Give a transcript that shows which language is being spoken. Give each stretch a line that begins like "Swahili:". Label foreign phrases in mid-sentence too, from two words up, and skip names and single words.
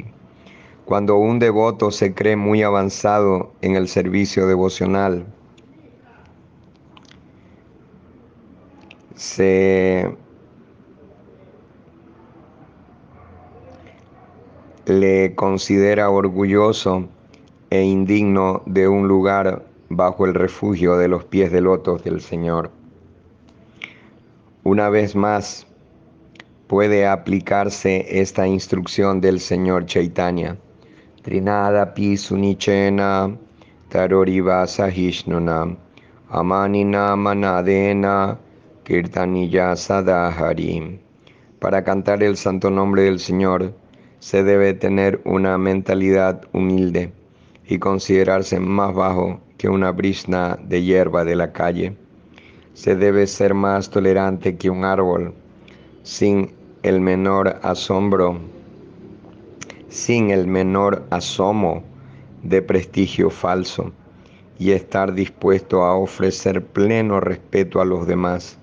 Spanish: Cuando un devoto se cree muy avanzado en el servicio devocional, se le considera orgulloso e indigno de un lugar bajo el refugio de los pies de lotos del Señor. Una vez más, puede aplicarse esta instrucción del Señor Chaitanya.
Sanskrit: Trinadapi sunichena taroriva sahishnuna amanina manadena kirtaniya sadahari.
Spanish: Para cantar el santo nombre del Señor se debe tener una mentalidad humilde y considerarse más bajo que una brizna de hierba de la calle. Se debe ser más tolerante que un árbol, sin el menor asombro, sin el menor asomo de prestigio falso, y estar dispuesto a ofrecer pleno respeto a los demás.